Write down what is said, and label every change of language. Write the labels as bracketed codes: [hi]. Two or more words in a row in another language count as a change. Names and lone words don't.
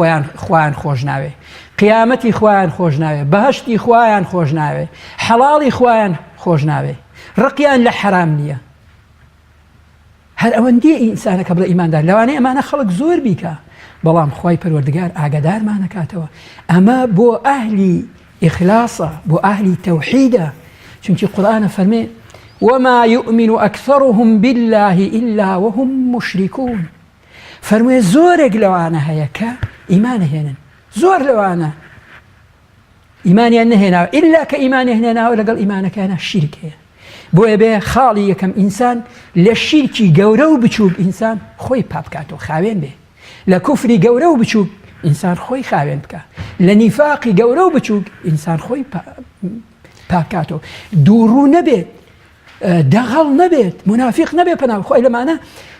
[ckb] خۆیان خۆش ناوێ قیامەتی خۆیان خۆش ناوێ بەهەشتی خۆیان خۆش ناوێ حەڵاڵی خۆیان خۆش ناوێ ڕقیان لە حرام نییە هەر ئەوەندی ئینسانەکە بڵێ ئیماندار لەوانەیە ئەمانە خەڵک زۆر بیکە بەڵام خوای پەروەردگار ئاگادارمان نەکاتەوە ئەمە بۆ ئەهلی ئیخلاسە بۆ ئەهلی تەوحیدە چونکی قورئانە فەرمێ [ar] وما يؤمن أكثرهم بالله إلا وهم مشركون [ckb] فەرموویە زۆرێک لەوانە هەیە کە ئیمان هێنن زۆر لەوانە ئیمانیان نەهێناوە ئللا کە ئیمانی هێناوە لەگەڵ ئیمانەکانە شیرک هەیە بۆیە بێ خاڵی یەکەم ئینسان لە شیرکی گەورە و بچووک ئینسان خۆی پاپکاتەوە خاوێن بێ لە کوفری گەورە و بچووک ئینسان خۆی خاوێن بکە لە نیفاقی گەورە و بچووک ئینسان خۆی پاکاتەوە دووڕوو نەبێت دەغەڵ نەبێت منافق نەبێت پەناو خۆی لەمانە